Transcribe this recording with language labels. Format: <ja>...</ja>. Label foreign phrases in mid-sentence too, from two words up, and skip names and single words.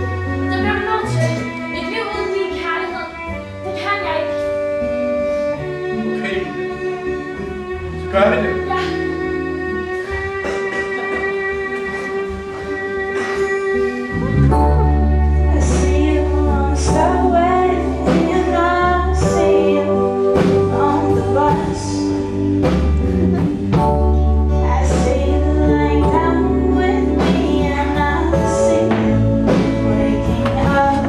<da>Det bliver du nødt til. Et liv uden din kærlighed, det kan jeg ikke. Okay. Så gør vi det. Ja.</da> <en>I see you on the subway, and I see you on the bus. I see you laying down with me, and I see you waking up.</en>